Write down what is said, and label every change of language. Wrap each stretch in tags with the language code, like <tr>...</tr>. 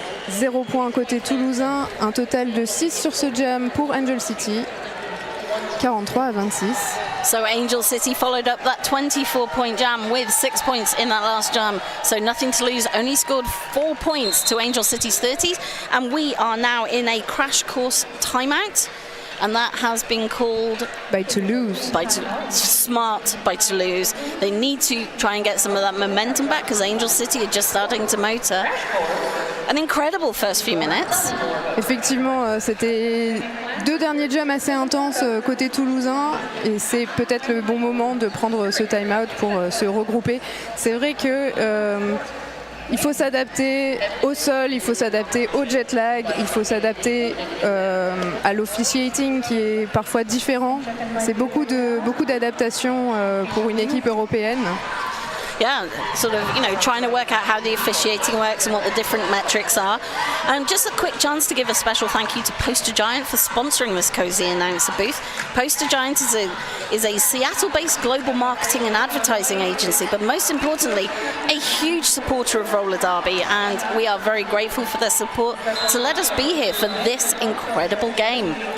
<fr>0 points côté toulousain, un total de 6 sur ce jam pour Angel City, 43 à 26.</fr> <en>So Angel City followed up that 24-point jam with 6 points in that last jam. So nothing to lose, only scored 4 points to Angel City's 30s. And we are now in a crash course timeout. And that has been called by Toulouse. Smart by Toulouse. They need to try and get some of that momentum back because Angel City are just starting to motor. An incredible first few minutes.</en> <fr>Effectivement, c'était 2 derniers jams assez intenses côté toulousain et c'est peut-être le bon moment de prendre ce time-out pour se regrouper. C'est vrai que il faut s'adapter au sol, il faut s'adapter au jet lag, il faut s'adapter à l'officiating qui est parfois différent. C'est beaucoup d'adaptation pour une équipe européenne.</fr> <en>Yeah, sort of, trying to work out how the officiating works and what the different metrics are. Just a quick chance to give a special thank you to Poster Giant for sponsoring this cozy announcer booth. Poster Giant is a Seattle-based global marketing and advertising agency, but most importantly, a huge supporter of roller derby, and we are very grateful for their support to let us be here for this incredible game.</en>